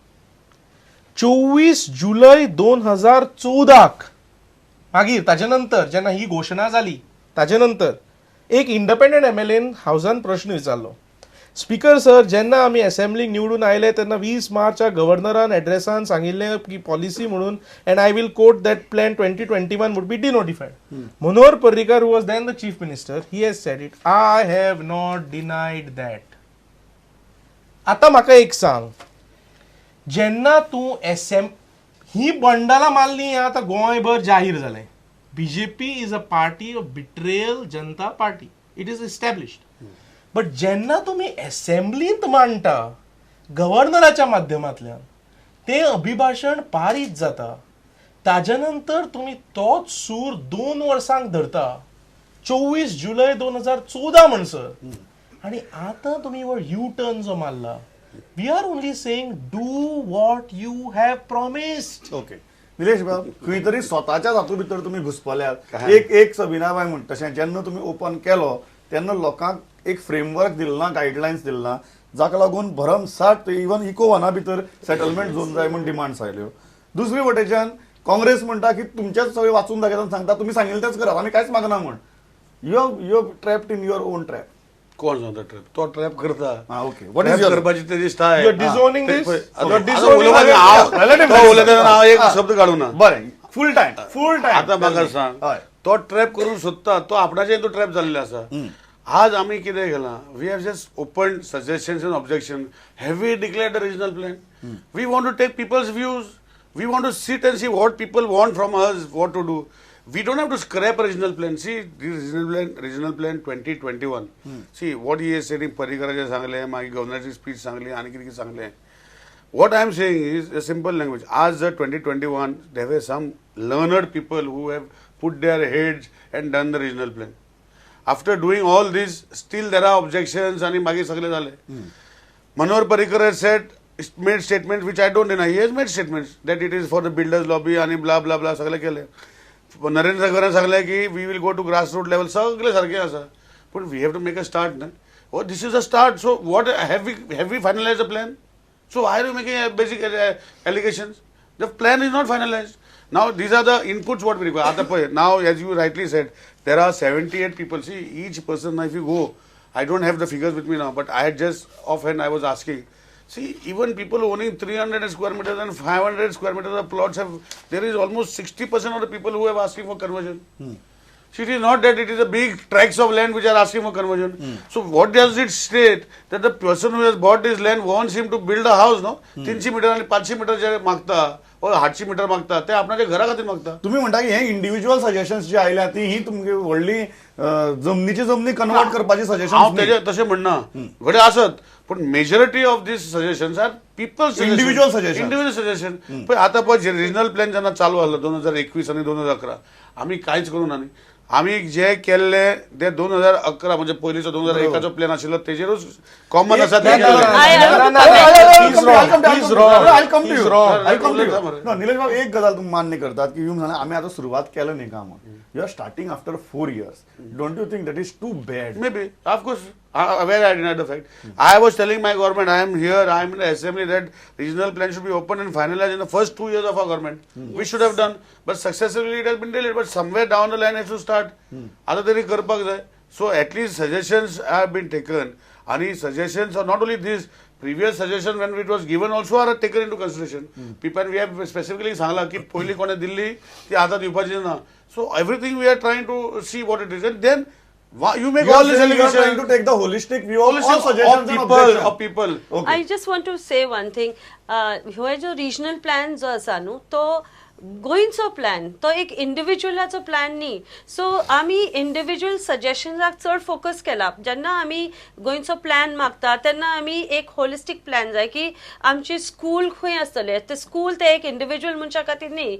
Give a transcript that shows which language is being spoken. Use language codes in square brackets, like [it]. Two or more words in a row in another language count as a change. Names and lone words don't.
[kok] 24 जुलय 2014 मागीर ताजे नंतर जेन्ना ही घोशणा जाली ताजे नंतर एक इंडिपेंडंट MLAन हावसान प्रश्न विचारलो, [en] speaker sir [kok] जेन्ना आमी असेंब्लीक निवडून आयले तेन्ना 20 मार्चा गव्हर्नरान एड्रेसान सांगिल्लें की पॉलिसी म्हणून [en] and I will quote that plan 2021 would be denotified. Manohar Parrikar who was then the chief minister he has said it. I have not denied that. [kok] आता म्हाका एक सांग, जेन्ना तूं ही बंडलां मारली हें आतां गोंयभर जाहीर जालें. [en] BJP is a party of betrayal जनता पार्टी. It is established. [kok] बट जेन्ना तुम्ही असेंब्लीत मांडटा गव्हर्नराच्या माध्यमांतल्यान ते अभिभाशण पारीत जाता, ताज्या नंतर तुम्ही तोच सूर 2 वर्सांक धरता 24 जुलय 2014 म्हणसर. [mr] आणि आता तुम्ही वर [en] U turn [mr] जो मारला. [en] we are only saying do what you have promised. [kok] ओके निलेश बाब, खंय तरी स्वताच्याच हातूंत भितर तुमी घुसपल्यात. एक सबिनाबाई म्हणटा तशें जेन्ना तुमी ओपन केलो तेन्ना लोकांक एक फ्रेमवर्क दिलो ना, गायडलायन्स दिलो ना, जाका लागून भरमसाट इवन इको-1 भितर सेटलमेंट झोन जाय म्हूण डिमांड्स आयल्यो. दुसरे वटेच्यान काँग्रेस म्हणटा की तुमचेच सगळे वाचून दाखयता सांगता तुमी सांगिल्लें तेच करात, आमी कांयच मागना म्हण. [en] you trapped in your own trap. [kok] कोण सांगता ट्रॅप? तो ट्रॅप करता. [en] okay, what is your [kok] करपाची तेजी स्टाईल. [en] you are disowning this. you are [kok] हांव एक शब्द काडूं ना. बरें, [en] full time [kok] आतां म्हाका सांग, तो ट्रॅप करूंक सोदता तो आपणाचेर तो ट्रॅप जाल्ले आसा. आज आमी कितें केलां, [en] we have just open suggestions and objection. have we declared the regional plan? we want to take people's views. we want to sit and see what people want from us, what to do. We don't have to scrap a regional plan. See, this regional plan 2021. See, what he is saying, [kok] Parrikaraje सांगले, मागीर गव्हर्नरची स्पीच सांगली, आनी कितें सांगले. [en] What I am saying is a simple language. As the 2021, there were some learned people who have put their heads and done the regional plan. After doing all this, still there are objections, [mr] आणि मागीर सगळे झाले. [en] Manohar Parrikar has made statements which I don't deny. He has made statements that it is for the builders lobby आणि blah blah blah [mr] सगळे केले. [kok] नरेंद्र सावयकारान सांगलें की [en] we will go to grassroot level. [kok] सगळें सारकें आसा, पूण [en] we have to make a start [kok] न्हय. [en] this is a start. so what have we finalise a plan? So why are you making basic allegations? The plan is not finalized. Now these are the inputs what we require. Now, as you rightly said, there are 78 people. See, each person, if you go, I don't have the figures with me now, but I had just offhand I was asking. See, even people owning 300 square meters and 500 square meters of plots have, there is almost 60% of the people who have asking for conversion. See, it is not that it is a big tracts of land which are asking for conversion. So what does it state? That the person who has bought this land wants him to build a house, no? [kok] 300 मीटर आणि 500 मीटर जे मागता व 800 मीटर मागता ते आपणाच्या घरा खातीर मागता. तुम्ही म्हणता की हे [en] individual suggestions [kok] जे आयल्या ती ही तुमची व्हडली जमनीची जमनी कन्वर्ट करपाची हांव सजेशन तेजे तशें म्हणना घडे आसत पण [en] majority of these suggestions are people Individual suggestion. individual suggestion [kok] पण आता पळय [en] regional plan [kok] जेन्ना चालू आसलो 2021 आणि 2011 आमी कांयच करूं ना न्ही. आमी जे केल्ले ते 2011 म्हणजे पयलींचो 2001 प्लॅन आशिल्लो तेजेरूच कॉमन आसा ते [mr] निलेश बाब एक गजाल तुम्ही मान्य करतात की आम्ही आता सुरुवात केलं नाही काम [en] you are starting after 4 years. don't you think that is too bad? Maybe, of course. Where I denied the fact. I was telling my government, I am here, I am in the assembly that regional plan should be opened and finalized in the first 2 years of our government. We should have done, but successively it has been delayed. But somewhere down the line it should start. [kok] आता तरी करपाक जाय. [en] So at least suggestions have been taken. And suggestions are not only this. Previous suggestion when it was given also are taken into consideration. People we have specifically सांगला की [kok] पहिली कोणे दिल्ली ती आता दिवपाची ना. [en] So everything we are trying to see what it is and then you make all these trying allegations to take the holistic view of all suggestions and of objections. people. Okay. I just want to say one thing. [kok] ह्यो जो [en] regional plan [kok] जो आसा न्हू तो गोंयचो प्लॅन तो एक इंडिव्हिज्युअलाचो प्लॅन न्ही. सो आमी इंडिव्हिज्युअल सजेशन्साक चड फोकस केला. जेन्ना आमी गोंयचो प्लॅन मागता तेन्ना आमी एक [en] holistic plan [kok] जाय की आमचे स्कूल खंय आसतले ते स्कूल ते एक इंडिव्हिज्युअल मनशा खातीर न्ही.